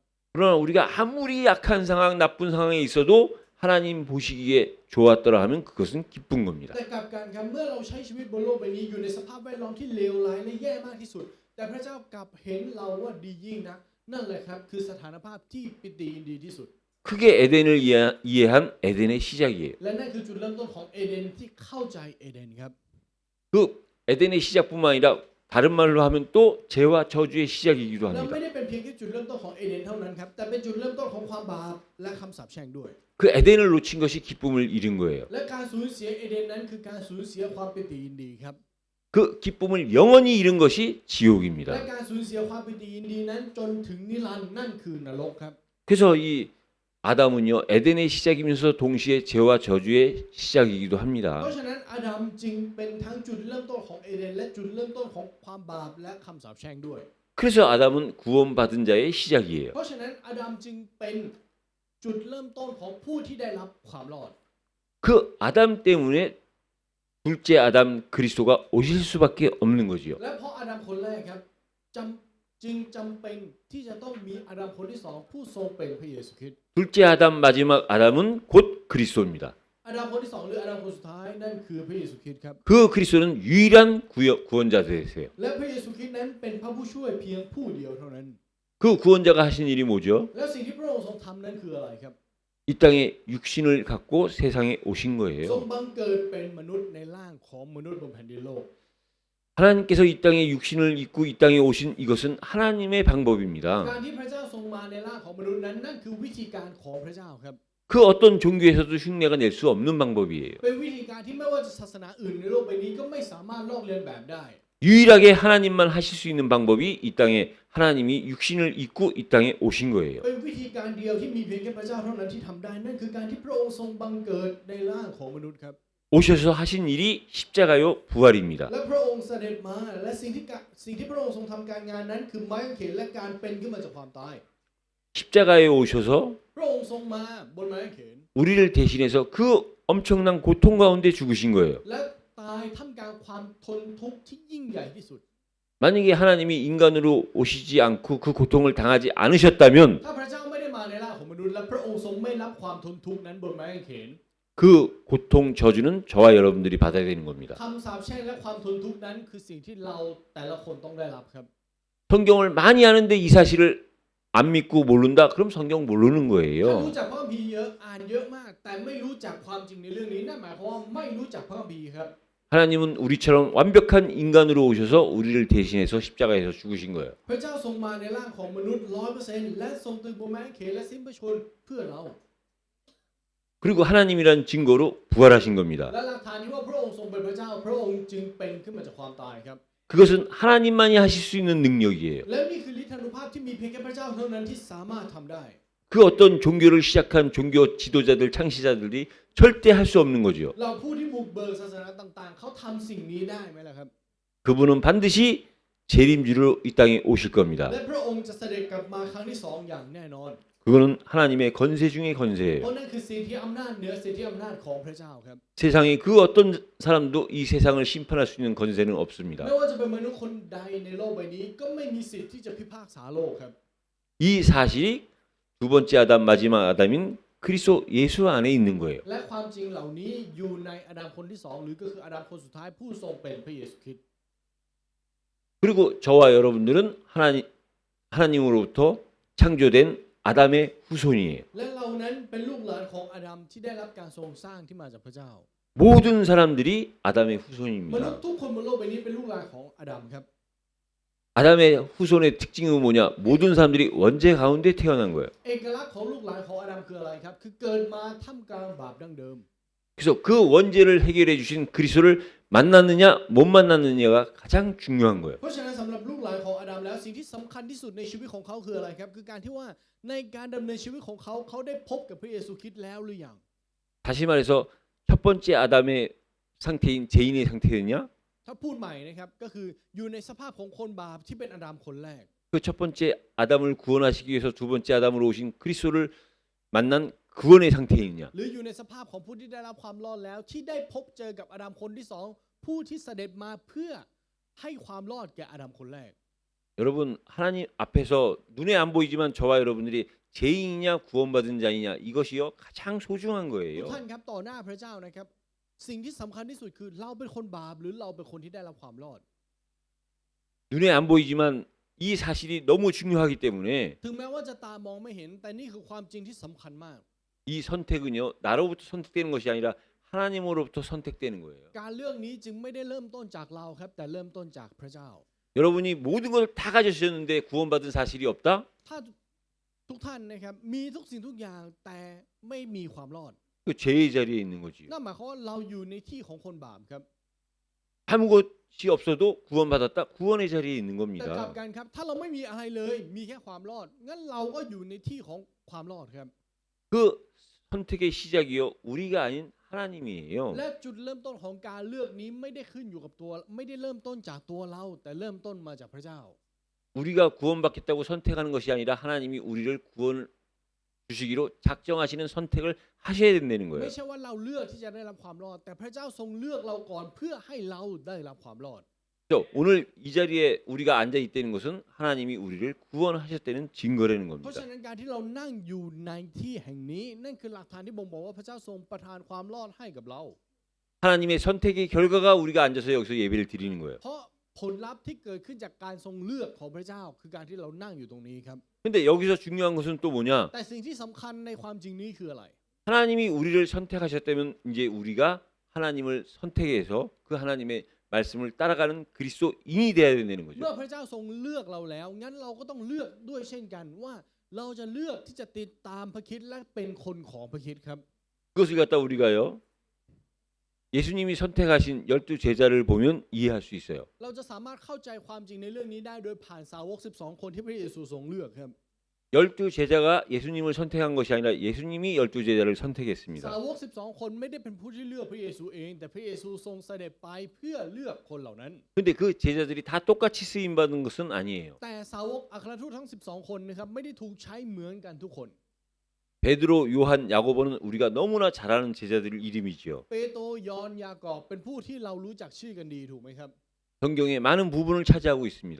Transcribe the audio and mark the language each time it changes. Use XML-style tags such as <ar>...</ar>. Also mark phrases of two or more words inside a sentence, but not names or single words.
<ko>그러나 우리가 아무리 약한 상황, 나쁜 상황에 있어도 하나님 보시기에 좋았더라 하면 그것은 기쁜 겁니다.</ko> <th>แต่กลับกันครับเมื่อเราใช้ชีวิตบนโลกใบนี้อยู่ในสภาพแวดล้อมที่เลวร้ายและแย่มากที่สุด แต่พระเจ้ากลับเห็นเราว่าดียิ่งนักนั่นแหละครับคือสถานภาพที่ปิติยินดีที่สุด</th> <ko>그게 에덴을 이해한 에덴의 시작이에요.</ko> <th>และนั่นคือจุดเริ่มต้นของเอเดนที่เข้าใจเอเดนครับ</th> <ko>그 에덴의 시작뿐만 아니라 다른 말로 하면 또 죄와 저주의 시작이기도</ko> <th>และ</th> <ko>합니다.</ko> <th>ไม่ได้เป็นเพียงแค่จุดเริ่มต้นของเอเดนเท่านั้นครับแต่เป็นจุดเริ่มต้นของความบาปและคำสาปแช่งด้วย</th> <ko>그 에덴을 놓친 것이 기쁨을 잃은 거예요.</ko> <th>และการสูญเสียเอเดนนั้นคือการสูญเสียความปิติยินดีครับ</th> <ko>그 기쁨을 영원히 잃은 것이</ko> <th>และ</th> <ko>지옥입니다.</ko> <th>การสูญเสียความปิติยินดีนั้นจนถึงนิรันดร์นั่นคือนรกครับ</th> <ko>그래서 이 아담은요 에덴의 시작이면서 동시에 죄와 저주의 시작이기도</ko> <th>เพ</th> <ko>합니다.</ko> <th>ราะฉะนั้นอาดัมจึงเป็นทั้งจุดเริ่มต้นของเอเดนและจุดเริ่มต้นของความบาปและคำสาปแช่งด้วย</th> <ko>그래서 아담은 구원받은 자의 시작이에요.</ko> <th>เพราะฉะนั้นอาดัมจึงเป็นจุดเริ่มต้นของผู้ที่ได้รับความรอด</th> <ko>그 아담 때문에 둘째 아담 그리스도가 오실 수밖에 없는 거지요.</ko> <th>และเพราะอาดัมคนแรกครับจึงจำเป็นที่จะต้องมีอาดัมคนที่สองผู้ทรงเป็นพระเยซูคริสต์</th> <ko>둘째 아담 마지막 아담은 곧 그리스도입니다.</ko> <th>อาดัมคนที่สองหรืออาดัมคนสุดท้ายนั่นคือพระเยซูคริสต์ครับ</th> <ko>그 그리스도는 유일한 구원자 되세요.</ko> <th>และพระเยซูคริสต์นั้นเป็นพระผู้ช่วยเพียงผู้เดียวเท่านั้น</th> <ko>그 구원자가 하신 일이 뭐죠?</ko> <th>แล้วสิ่งที่พระองค์ทรงทำนั้นคืออะไรครับ</th> <ko>이 땅에 육신을 갖고 세상에 오신</ko> <th>ทรง</th> <ko>거예요.</ko> <th>บังเกิดเป็นมนุษย์ในร่างของมนุษย์บนแผ่นดินโลก</th> <ko>하나님께서 이 땅에 육신을 입고 이 땅에 오신 이것은 하나님의 방법입니다.</ko> <th>การที่พระเจ้าทรงมาในร่างของมนุษย์นั้นนั่นคือวิธีการของพระเจ้าครับ</th> <ko>그 어떤 종교에서도 흉내가 낼 수 없는 방법이에요.</ko> <th>เป็นวิธีการที่ไม่ว่าจะศาสนาอื่นในโลกใบนี้ก็ไม่สามารถลอกเลียนแบบได้</th> <ko>유일하게 하나님만 하실 수 있는 방법이 이 땅에 하나님이 육신을 입고 이 땅에 오신 거예요.</ko> <th>เป็นวิธีการเดียวที่มีเพียงแค่พระเจ้าเท่านั้นที่ทำได้นั่นคือการที่พระองค์ทรงบังเกิดในร่างของมนุษย์ครับ</th> <ko>오셔서 하신 일이 십자가요 부활입니다.</ko> <th>และพระองค์เสด็จมาและสิ่งที่พระองค์ทรงทำการงานนั้นคือไม้กางเขนและการเป็นขึ้นมาจากความตาย</th> <ko>십자가에 오셔서</ko> <th>พระองค์ทรงมาบนไม้กางเขน</th> <ko>우리를 대신해서 그 엄청난 고통 가운데 죽으신 거예요.</ko> <th>และตายท่ามกลางความทนทุกข์ที่ยิ่งใหญ่ที่สุด</th> <ko>만약에 하나님이 인간으로 오시지 않고 그 고통을 당하지 않으셨다면</ko> <th>ถ้าพระเจ้าไม่ได้มาในร่างของมนุษย์และพระองค์ทรงไม่รับความทนทุกข์นั้นบนไม้กางเขน</th> <ko>그 고통 저주는 저와 여러분들이 받아야 되는 겁니다.</ko> <th>คำสาปแช่งและความทนทุกข์นั้นคือสิ่งที่เราแต่ละคนต้องได้รับครับ</th> <ko>성경을 많이 아는데 이 사실을 안 믿고 모른다? 그럼 성경 모르는</ko> <th>ถ้า</th> <ko>거예요.</ko> <th>รู้จักพระคัมภีร์เยอะอ่านเยอะมาก แต่ไม่รู้จักความจริงในเรื่องนี้นั่นหมายความว่าไม่รู้จักพระคัมภีร์ครับ</th> <ko>하나님은 우리처럼 완벽한 인간으로 오셔서 우리를 대신해서 십자가에서 죽으신 거예요.</ko> <th>พระเจ้าทรงมาในร่างของมนุษย์ 100% และทรงตึงบนไม้กางเขนและสิ้นพระชนม์เพื่อเรา</th> <ko>그리고 하나님이란 증거로 부활하신 겁니다.</ko> <th>และหลักฐานที่ว่าพระองค์ทรงเป็นพระเจ้าพระองค์จึงเป็นขึ้นมาจากความตายครับ</th> <ko>그것은 하나님만이 하실 수 있는 능력이에요.</ko> <th>และนี่คือฤทธานุภาพที่มีเพียงแค่พระเจ้าเท่านั้นที่สามารถทำได้</th> <ko>그 어떤 종교를 시작한 종교 지도자들 창시자들이 절대 할 수 없는 거죠.</ko> <th>เราผู้ที่บุกเบิกศาสนาต่างๆ เขาทำสิ่งนี้ได้ไหมล่ะครับ</th> <ko>그분은 반드시 재림주로 이 땅에 오실 겁니다.</ko> <th>และพระองค์จะเสด็จกลับมาครั้งที่สองอย่างแน่นอน</th> <ko>그거는 하나님의 건세 중의</ko> <th>เพ</th> <ko>건세예요.</ko> <th>ราะนั่นคือสิทธิอำนาจเหนือสิทธิอำนาจของพระเจ้าครับ</th> <ko>세상에 그 어떤 사람도 이 세상을 심판할 수 있는 건세는 없습니다.</ko> <th>ไม่ว่าจะเป็นมนุษย์คนใดในโลกใบนี้ก็ไม่มีสิทธิ์ที่จะพิพากษาโลกครับ</th> <ko>이 사실이 두 번째 아담 마지막 아담인 그리스도 예수 안에 있는 거예요.</ko> <th>และความจริงเหล่านี้อยู่ในอาดัมคนที่สองหรือก็คืออาดัมคนสุดท้ายผู้ทรงเป็นพระเยซูคริสต์</th> <ko>그리고 저와 여러분들은 하나님으로부터 창조된 아담의 후손이에요.</ko> <th>และเรานั้นเป็นลูกหลานของอาดัมที่ได้รับการทรงสร้างที่มาจากพระเจ้า</th> <ko>모든 사람들이 아담의</ko> <th>มนุษ</th> <ko>후손입니다.</ko> <th>ย์ทุกคนบนโลกใบนี้เป็นลูกหลานของอาดัมครับ</th> <ko>아담의 후손의 특징은 뭐냐? 모든 사람들이 원죄 가운데 태어난 거예요.</ko> <th>เอกลักษณ์ของลูกหลานของอาดัมคืออะไรครับคือเกิดมาท่ามกลางบาปดั้งเดิม</th> <ko>그래서 그 원죄를 해결해 주신 그리스도를 만났느냐 못 만났느냐가 가장 중요한 거예요.</ko> <th>เพราะฉะนั้นสำหรับลูกหลานของอาดัมแล้วสิ่งที่สำคัญที่สุดในชีวิตของเขาคืออะไรครับคือการที่ว่าในการดำเนินชีวิตของเขาเขาได้พบกับพระเยซูคริสต์แล้วหรือยัง</th> <ko>다시 말해서 첫 번째 아담의 상태인 죄인의 상태였냐?</ko> <th>ถ้าพูดใหม่นะครับก็คืออยู่ในสภาพของคนบาปที่เป็นอาดัมคนแรก</th> <ko>그 첫 번째 아담을 구원하시기 위해서 두 번째 아담으로 오신 그리스도를 만난 구원의 상태이냐?</ko> <th>หรืออยู่ในสภาพของผู้ที่ได้รับความรอดแล้วที่ได้พบเจอกับอาดัมคนที่สองผู้ที่เสด็จมาเพื่อให้ความรอดแก่อาดัมคนแรก</th> <ko>여러분 하나님 앞에서 눈에 안 보이지만 저와 여러분들이 죄인이냐 구원받은 자이냐 이것이요 가장 소중한</ko> <th>ทุก</th> <ko>거예요.</ko> <th>ท่านครับต่อหน้าพระเจ้านะครับสิ่งที่สำคัญที่สุดคือเราเป็นคนบาปหรือเราเป็นคนที่ได้รับความรอด</th> <ko>눈에 안 보이지만 이 사실이 너무 중요하기 때문에</ko> <th>ถึงแม้ว่าจะตามองไม่เห็นแต่นี่คือความจริงที่สำคัญมาก</th> <ko>이 선택은요 나로부터 선택되는 것이 아니라 하나님으로부터 선택되는 거예요.</ko> <th>การเลือกนี้จึงไม่ได้เริ่มต้นจากเราครับแต่เริ่มต้นจากพระเจ้า</th> <ko>여러분이 모든 걸 다 가지셨는데 구원받은 사실이 없다?</ko> <th>ถ้าทุกท่านนะครับมีทุกสิ่งทุกอย่างแต่ไม่มีความรอด</th> <ko>그 죄의 자리에 있는 거지요.</ko> <th>นั่นหมายความว่าเราอยู่ในที่ของคนบาปครับ</th> <ko>아무것이 없어도 구원받았다? 구원의 자리에 있는</ko> <th>แต่กลับ</th> <ko>겁니다.</ko> <th>กันครับถ้าเราไม่มีอะไรเลยมีแค่ความรอดงั้นเราก็อยู่ในที่ของความรอดครับ</th> <ko>그 선택의 시작이요 우리가 아닌 하나님이에요.</ko> <th>และจุดเริ่มต้นของการเลือกนี้ไม่ได้ขึ้นอยู่กับตัวไม่ได้เริ่มต้นจากตัวเรา แต่เริ่มต้นมาจากพระเจ้า</th> <ko>우리가 구원받겠다고 선택하는 것이 아니라 하나님이 우리를 구원 주시기로 작정하시는 선택을 하셔야 된다는</ko> <th>ไม่</th> <ko>거예요.</ko> <th>ใช่ว่าเราเลือกที่จะได้รับความรอด แต่พระเจ้าทรงเลือกเราก่อนเพื่อให้เราได้รับความรอด</th> <ko>그래서 오늘 이 자리에 우리가 앉아 있다는 것은 하나님이 우리를 구원하셨다는 증거라는</ko> <th>เพราะ</th> <ko>겁니다.</ko> <th>ฉะนั้นการที่เรานั่งอยู่ในที่แห่งนี้นั่นคือหลักฐานที่บ่งบอกว่าพระเจ้าทรงประทานความรอดให้กับเรา</th> <ko>하나님의 선택의 결과가 우리가 앉아서 여기서 예배를 드리는 거예요.</ko> <th>เพราะผลลัพธ์ที่เกิดขึ้นจากการทรงเลือกของพระเจ้าคือการที่เรานั่งอยู่ตรงนี้ครับ</th> <ko>근데 여기서 중요한 것은 또 뭐냐?</ko> <th>แต่สิ่งที่สำคัญในความจริงนี้คืออะไร</th> <ko>하나님이 우리를 선택하셨다면 이제 우리가 하나님을 선택해서 그 하나님의 말씀을 따라가는 그리스도인이 되어야 된다는</ko> <th>เมื่</th> <ko>거죠.</ko> <th>อพระเจ้าทรงเลือกเราแล้วงั้นเราก็ต้องเลือกด้วยเช่นกันว่าเราจะเลือกที่จะติดตามพระคริสต์และเป็นคนของพระคริสต์ครับ</th> <ko>그것을 갖다 우리가요. 예수님이 선택하신 12 제자를 보면 이해할 수 있어요.</ko> <th>เราจะสามารถเข้าใจความจริงในเรื่องนี้ได้โดยผ่านสาวก12 คนที่พระเยซูทรงเลือกครับ</th> <ko>12 제자가 예수님을 선택한 것이 아니라 예수님이 12 제자를</ko> <th>สา</th> <ko>선택했습니다.</ko> <th>วก12 คนไม่ได้เป็นผู้ที่เลือกพระเยซูเองแต่พระเยซูทรงเสด็จไปเพื่อเลือกคนเหล่านั้น</th> <ko>근데 그 제자들이 다 똑같이 쓰임 받은 것은 아니에요.</ko> <th>แต่สาวกอัครทูตทั้ง12 คนนะครับไม่ได้ถูกใช้เหมือนกันทุกคน</th> <ko>베드로, 요한, 야고보는 우리가 너무나 잘 아는 제자들 이름이지요.</ko> <th>เปโตรยอนยากอบเป็นผู้ที่เรารู้จักชื่อกันดีถูกไหมครับ</th> <ko>성경의 많은 부분을 차지하고 있습니다.</ko>